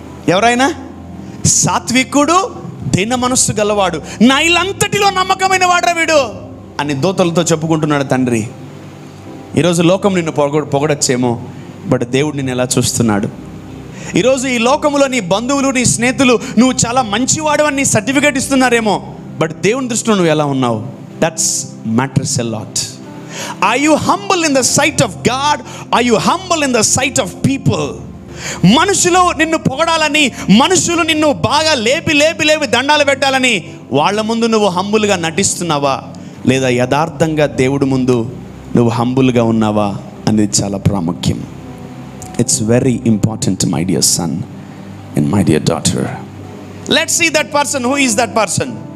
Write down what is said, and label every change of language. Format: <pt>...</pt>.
<te>ఎవరైనా సాత్వికుడు, దీన మనస్సు గలవాడు, నా ఇల్లంతటిలో నమ్మకమైన వాడురా వీడు అని దూతలతో చెప్పుకుంటున్నాడు తండ్రి. ఈరోజు లోకం నిన్ను పొగడచ్చేమో, బట్ దేవుడు నిన్ను ఎలా చూస్తున్నాడు? ఈరోజు ఈ లోకంలో నీ బంధువులు, నీ స్నేహితులు నువ్వు చాలా మంచివాడు అని నీ సర్టిఫికేట్ ఇస్తున్నారేమో, బట్ దేవుని దృష్టిలో నువ్వు ఎలా ఉన్నావు?</te> <en>That's matters a lot. Are you humble in the sight of God? Are you humble in the sight of people?</en> <te>మనుషులు నిన్ను పొగడాలని, మనుషులు నిన్ను బాగా లేపి దండాలు పెట్టాలని వాళ్ళ ముందు నువ్వు హంబుల్గా నటిస్తున్నావా, లేదా యథార్థంగా దేవుడి ముందు నువ్వు హంబుల్గా ఉన్నావా అనేది చాలా ప్రాముఖ్యం.</te> <en>It's very important my dear son and my dear daughter. Let's see that person. Who is that person?</en>